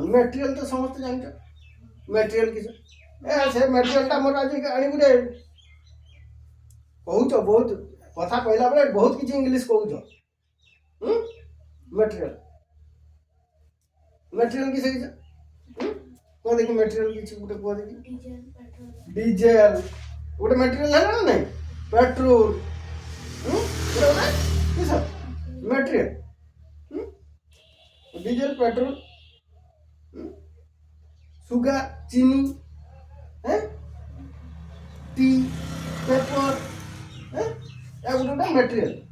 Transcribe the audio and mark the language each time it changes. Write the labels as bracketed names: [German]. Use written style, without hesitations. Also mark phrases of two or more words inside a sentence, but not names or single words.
[Odia] ମେଟେରିଆଲ ତ ସମସ୍ତେ ଜାଣିଛ, ମେଟେରିଆଲ କିସ, ସେ ମେଟେରିଆଲଟା ମୋର ଆଜି ଆଣିବୁ ରେ କହୁଛ। ବହୁତ କଥା କହିଲା ବେଳେ ବହୁତ କିଛି ଇଂଲିଶ କହୁଛ। ମେଟେରିଆଲ, ମେଟେରିଆଲ କିସ କିସ କୁହ ଦେଖି। ମେଟେରିଆଲ କିଛି ଗୋଟେ କୁହ ଦେଖି। ଡିଜେଲ ଗୋଟେ ମେଟେରିଆଲ ହେଲା ନା ନାଇଁ, [English] petrol material, diesel, petrol, sugar, चीनी, tea, paper, गोटे material।